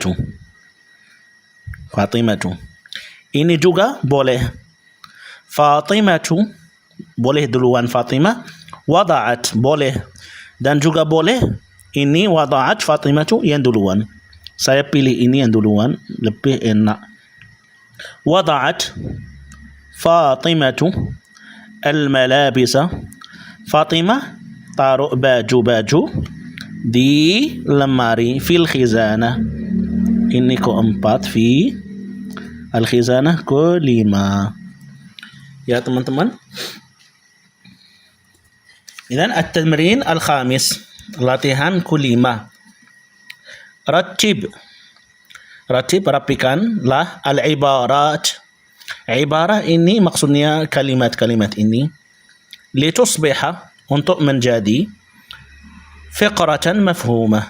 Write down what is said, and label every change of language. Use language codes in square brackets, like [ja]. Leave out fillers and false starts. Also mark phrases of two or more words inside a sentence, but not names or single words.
[id] Fatimatu. Fatimatu. Ini juga boleh. Fatimatu boleh duluan Fatimah. Wada'at boleh. Dan juga boleh ini wada'at Fatimatu yang duluan. Saya pilih ini yang duluan, lebih enak. [ar] وضعت فاطمة الملابس. [id] Fatimah taruh baju-baju di lemari [ar] في الخزانة. [id] Ini keempat, [ar] في الخزانة kelima. [id] Ya teman-teman. [ar] إذن التمرين الخامس, [id] latihan kelima. Ratib. Ratib, rapikanlah al-ibarat. Ibarah ini maksudnya kalimat-kalimat ini. Litusbiha, untuk menjadi [ar] فقرة مفهومة.